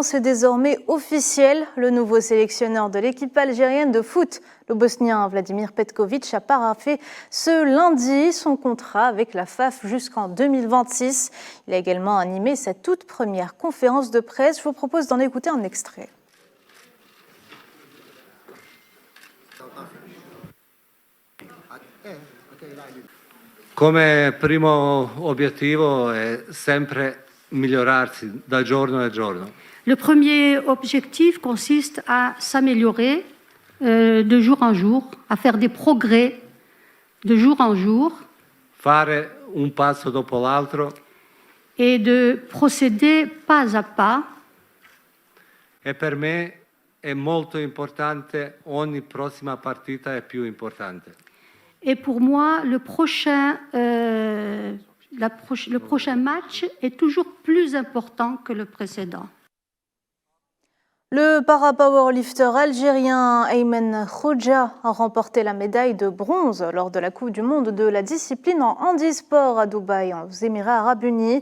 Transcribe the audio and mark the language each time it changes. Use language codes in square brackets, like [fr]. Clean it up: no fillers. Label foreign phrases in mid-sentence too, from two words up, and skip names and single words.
[fr] C'est désormais officiel. Le nouveau sélectionneur de l'équipe algérienne de foot, le Bosnien Vladimir Petković, a paraphé ce lundi son contrat avec la FAF jusqu'en 2026. Il a également animé sa toute première conférence de presse. Je vous propose d'en écouter un extrait. [it] Come primo obiettivo è sempre migliorarsi da giorno a giorno. [fr] Le premier objectif consiste à s'améliorer de jour en jour, à faire des progrès de jour en jour. [it] Fare un passo dopo l'altro. [fr] Et de procéder pas à pas. [it] E per me è molto importante, ogni prossima partita è più importante. [fr] Et pour moi, le prochain match est toujours plus important que le précédent. Le para-powerlifter algérien Aymen Khoudia a remporté la médaille de bronze lors de la Coupe du monde de la discipline en handisport à Dubaï, aux Émirats arabes unis.